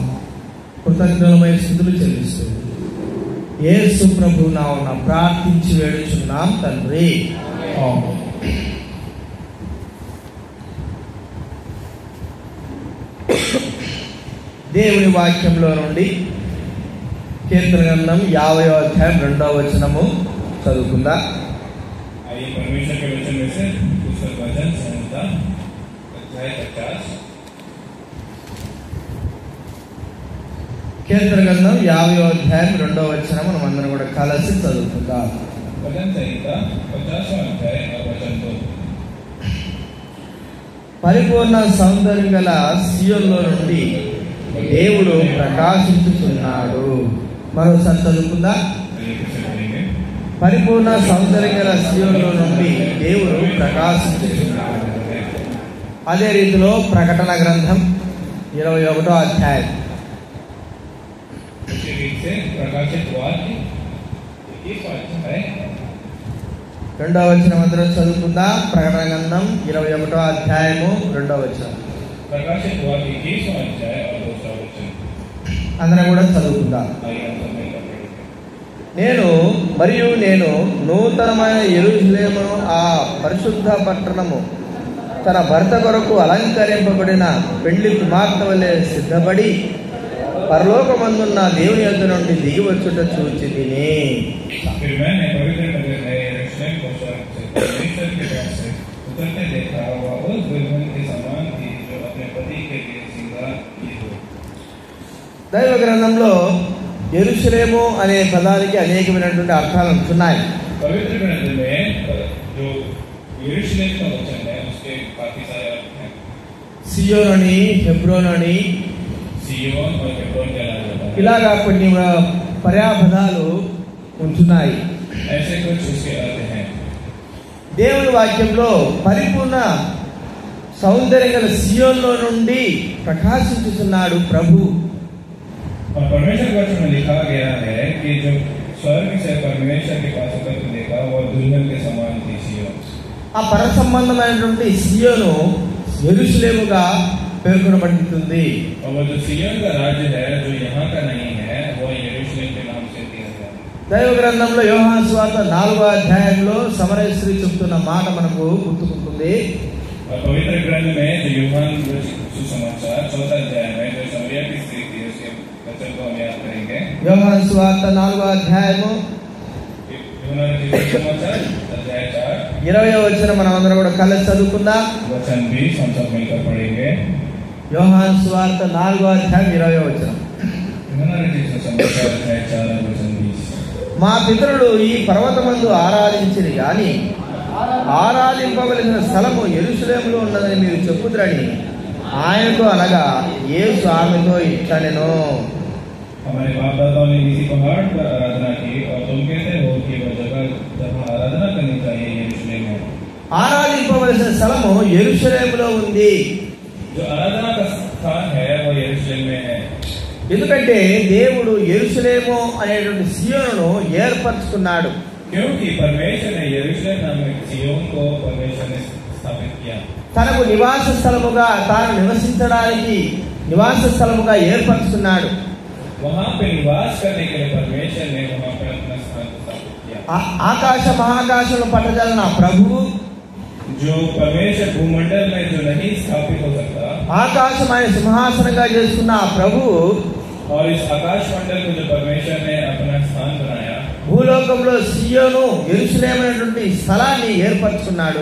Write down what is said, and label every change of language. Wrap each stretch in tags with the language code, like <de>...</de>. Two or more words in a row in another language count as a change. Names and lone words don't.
<te>కృతజ్ఞతలమైన స్థుతులు చెల్లిస్తుంది యేసు ప్రభు నామమున ప్రార్థించి వేడుచున్నాం తండ్రి, ఆమేన్। దేవుని వాక్యంలో నుండి కీర్తన గ్రంథం 50వ అధ్యాయం 2వ వచనము చదువుకుందాం।</te> <hi>आइए परमेश्वर के वचन में से पुस्तक वचन संहिता अध्याय 50</hi> <te>కీర్తన గ్రంథం 50వ అధ్యాయం 2వ వచనం మనం అందరం కూడా కలిసి చదువుకుందాం।</te> <hi>वचन संहिता 50वां अध्याय और वचन 2।</hi> <te>పరిపూర్ణ సౌందర్యం గల సియోనులో నుండి దేవుడు ప్రకాశించుతున్నాడు। మరోసారి చదువుకుందాం। పరిపూర్ణ సౌందర్యం గల సియోనులో నుండి దేవుడు ప్రకాశించుతున్నాడు। అదే రీతిలో ప్రకటన గ్రంథం 21వ అధ్యాయం</te> <hi>प्रकाशित वाक्य</hi> <te>2వ వచనం అందరం చదువుకుందాం। ప్రకటన గ్రంథం 21వ అధ్యాయము 2వ వచనం</te> <hi>प्रकाशित वाक्य 21वां अध्याय और 2वा वचन</hi> <te>అందరం కూడా చదువుకుందాం। నేను నూతనమైన యెరూషలేమును ఆ పరిశుద్ధ పట్టణము తన భర్త కొరకు అలంకరింపబడిన పెళ్లి కుమార్తె వలె సిద్ధపడి పరలోకమందున్న దేవుని యొద్ద నుండి దిగి వచ్చుట చూచి తిని।</te> <hi>फिर मैंने पवित्र नगर नए यरूशलेम को स्वर्ग से परमेश्वर के पास से उतरते देखा। वह उस दुल्हन के समान थी जो अपने पति के लिए श्रृंगार की हो।</hi> <te>దైవ గ్రంథంలో యెరూషలేము అనే పదానికి అనేకమైనటువంటి అర్థాలు ఉంటున్నాయి।</te> <hi>पवित्र ग्रंथ में जो यरूशलेम का वचन है उसके काफी सारे अर्थ हैं।</hi> <te>సియోను అని, హెబ్రోను అని,</te> <hi>सिय्योन और हेब्रोन कहलाया जाता है।</hi> <te>ఇలాగా కొన్ని పర్యాపదాలు ఉంటున్నాయి।</te> <hi>ऐसे कुछ उसके अर्थ हैं।</hi> <te>దేవుని వాక్యంలో పరిపూర్ణ సౌందర్యం గల సియోనులో నుండి ప్రకాశించుతున్నాడు ప్రభు।</te> <hi>और परमेश्वर के वचन में लिखा गया है कि जो स्वर्ग से परमेश्वर के पास उतरते देखा वह दुल्हन के समान थी सिय्योन।</hi> <te>ఆ పర సంబంధమైనటువంటి సియోను యెరూషలేముగా పేర్కొనబడుతుంది।</te> <hi>और वो जो सिय्योन का राज्य है जो यहाँ का नहीं है वो यरूशलेम के नाम से दिया गया है।</hi> <te>దైవ గ్రంథంలో యోహాను సువార్త 4వ అధ్యాయంలో సమరయ స్త్రీ చెప్తున్న మాట మనకు గుర్తుకుంటుంది।</te> <hi>और पवित्र ग्रंथ में जो यूहन्ना सुसमाचार 4th अध्याय में जो समरिया की स्त्री थी उसके वचन को हम याद करेंगे।</hi> <te>యోహాను సువార్త 4వ అధ్యాయము</te> <hi>यूहन्ना सुसमाचार अध्याय 4</hi> <te>20వ వచనం మనం అందరం కూడా కలిసి చదువుకుందాం।</te> <hi>वचन 20 हम सब मिलकर पढ़ेंगे।</hi> <te>యోహాను సువార్త 4వ అధ్యాయం 20వ వచనం।</te> <hi>यूहन्ना सुसमाचार अध्याय 4 वचन 20।</hi> <te>మా పితరులు ఈ పర్వతమందు ఆరాధించిరి గాని ఆరాధింపవలసిన స్థలము యెరూషలేములో ఉన్నదని మీరు చెప్పుదురని ఆయనతో అనగా యేసు ఆమెతో ఇట్లనెను।</te> <hi>हमारे बाप दादाओं ने इसी पहाड़ पर आराधना की और तुम कहते हो कि वह जगह जहाँ आराधना करनी चाहिए यरूशलेम है।</hi> <te>ఆరాధింపవలసిన స్థలము యెరూషలేములో ఉంది।</te> <hi>जो आराधना का स्थान है वो यरूशलेम में है।</hi> <te>ఎందుకంటే దేవుడు యెరూషలేము అనేటువంటి సియోనును ఏర్పరచుకున్నాడు।</te> <hi>क्योंकि परमेश्वर ने यरूशलेम नामक सिय्योन को परमेश्वर ने स्थापित किया।</hi> <te>తనకు నివాస స్థలముగా తాను నివసించడానికి నివాస స్థలముగా ఏర్పరచుకున్నాడు।</te> <hi>वहाँ पे निवास करने के लिए परमेश्वर ने वहाँ पे अपना स्थान स्थापित किया।</hi> <te>ఆకాశ మహాకాశంలో పట్టజాలన ప్రభువు,</te> <hi>जो परमेश्वर भूमंडल में जो नहीं स्थापित हो सकता,</hi> <te>ఆకాశం ఆయన సింహాసనంగా చేసుకున్న ఆ ప్రభువు</te> <hi>और इस आकाश मंडल को जो परमेश्वर ने अपना स्थान बनाया,</hi> <te>భూలోకంలో సియోను యెరూషలేము అనేటువంటి స్థలాన్ని ఏర్పరచుకున్నాడు.</te>